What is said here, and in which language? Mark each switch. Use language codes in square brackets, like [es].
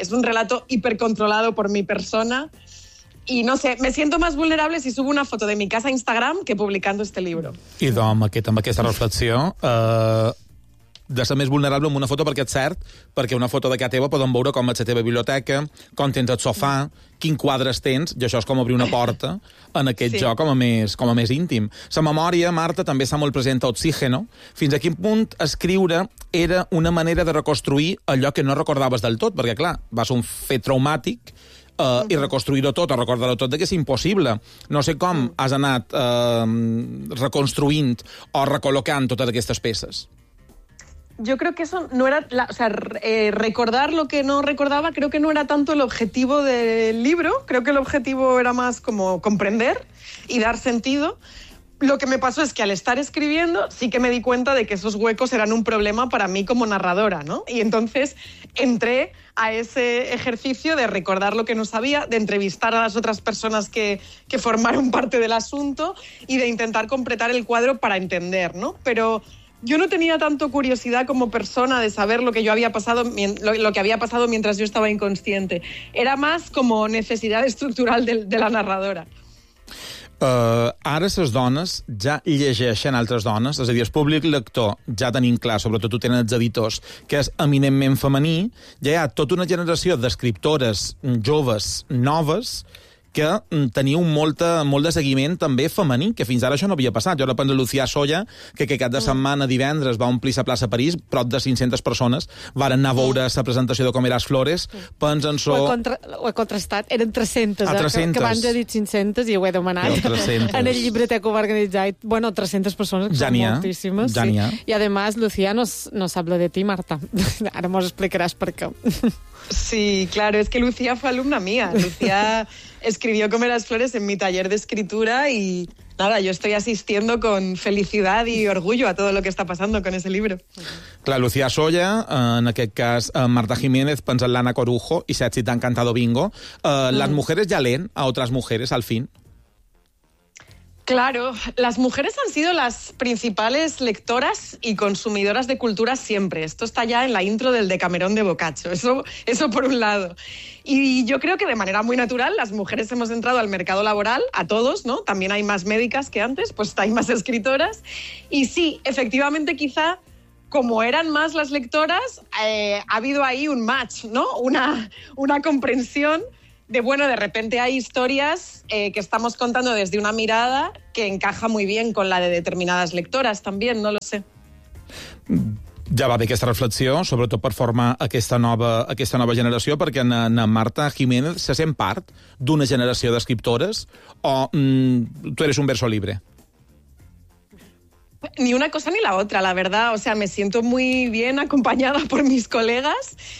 [es] Es un relato hipercontrolado por mi persona. I no sé, me siento más vulnerable si subo una foto de mi casa a Instagram que publicando este libro. [ca] Idò, amb aquesta reflexió, de ser més vulnerable amb una foto, perquè és cert, perquè una foto d'aquesta teva podem veure com és la teva biblioteca, com tens el sofà, quins quadres tens, i això és com obrir una porta en aquest joc com a més íntim. La memòria, Marta, també està molt present a Oxígeno. Fins a quin punt escriure era una manera de reconstruir allò que no recordaves del tot? Perquè, clar, va ser un fet traumàtic, i reconstruir-ho tot, o recordar-ho tot, que és impossible. No sé com has anat reconstruint o recol·locant totes aquestes peces. [es] Yo creo que eso no era... recordar lo que no recordaba creo que no era tanto el objetivo del libro. Creo que el objetivo era más como comprender y dar sentido. Lo que me pasó es que al estar escribiendo sí que me di cuenta de que esos huecos eran un problema para mí como narradora, ¿no? Y entonces entré a ese ejercicio de recordar lo que no sabía, de entrevistar a las otras personas que formaron parte del asunto y de intentar completar el cuadro para entender, ¿no? Pero yo no tenía tanto curiosidad como persona de saber lo que yo había pasado, lo que había pasado mientras yo estaba inconsciente. Era más como necesidad estructural de la narradora. [ca] Ara les dones ja llegeixen altres dones, és a dir, el públic lector ja tenim clar, sobretot ho tenen els editors, que és eminentment femení, ja hi ha tota una generació d'escriptores joves, noves, que teniu molt de seguiment també femení, que fins ara això no havia passat. Jo ara penso a Lucía Soya, que aquest cap de setmana, divendres, va omplir la plaça París, prop de 500 persones, varen anar a veure la presentació de Com eras flores, pens en so... Ho he contrastat, eren 300, a 300. Que abans he dit 500 i ho he demanat. Però 300. En el llibreter que ho va organitzar, bueno, 300 persones, que ja són moltíssimes. Ja sí. I además, Lucía, no s'habla de ti, Marta. Ara mos explicaràs per què. [es] Sí, claro, es que Lucía fue alumna mía. Lucía escribió Com eras flores en mi taller de escritura y nada, yo estoy asistiendo con felicidad y orgullo a todo lo que está pasando con ese libro. [ca] Clar, Lucía Soya, en aquest cas Marta Jiménez, pensa en l'Anna Corujo i se ha encantado bingo. [es] Les mujeres ya leen a otras mujeres, al fin. Claro, las mujeres han sido las principales lectoras y consumidoras de cultura siempre. Esto está ya en la intro del Decamerón de Boccaccio, eso por un lado. Y yo creo que de manera muy natural las mujeres hemos entrado al mercado laboral, a todos, ¿no? También hay más médicas que antes, pues hay más escritoras. Y sí, efectivamente, quizá como eran más las lectoras, ha habido ahí un match, ¿no? Una comprensión. De repente hay historias que estamos contando desde una mirada que encaja muy bien con la de determinadas lectoras también, no lo sé. [ca] Ja va bé aquesta reflexió, sobretot per formar aquesta nova generació, perquè na Marta Jiménez se sent part d'una generació d'escriptores o [es] tu eres un verso libre? Ni una cosa ni la otra, la verdad. O sea, me siento muy bien acompañada por mis colegas.